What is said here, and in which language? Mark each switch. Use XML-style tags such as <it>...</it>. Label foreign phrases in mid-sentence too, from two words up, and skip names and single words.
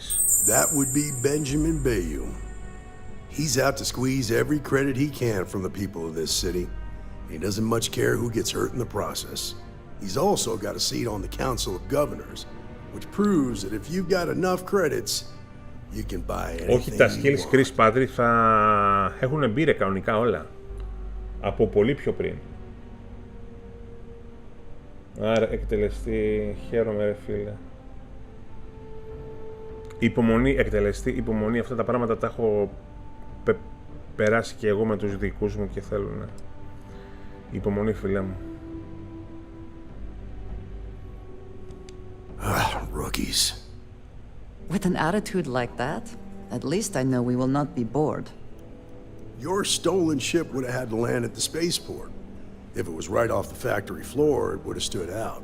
<en>That would be Benjamin Bayou. He's out to squeeze every credit he can from the people of this city. He doesn't much care who gets hurt in the process. He's also got a seat on the Council of Governors, which proves that if you've got enough credits, you can buy anything.</en> <el>Όχι, τα skills Chris Patrick θα έχουν μπει κανονικά όλα. Από πολύ πιο πριν. Άρα εκτελεστεί, χαίρομαι ρε φίλε. Υπομονή, εκτελεστεί, υπομονή, αυτά τα πράγματα τα έχω περάσει και εγώ με τους δικούς μου και θέλουν. Υπομονή, φίλε μου.</el> <en>Rookies. With an attitude like that, at least I know we will not be bored. Your stolen ship would have had to land at the spaceport. If it was right off the factory floor, it would have stood out.</en>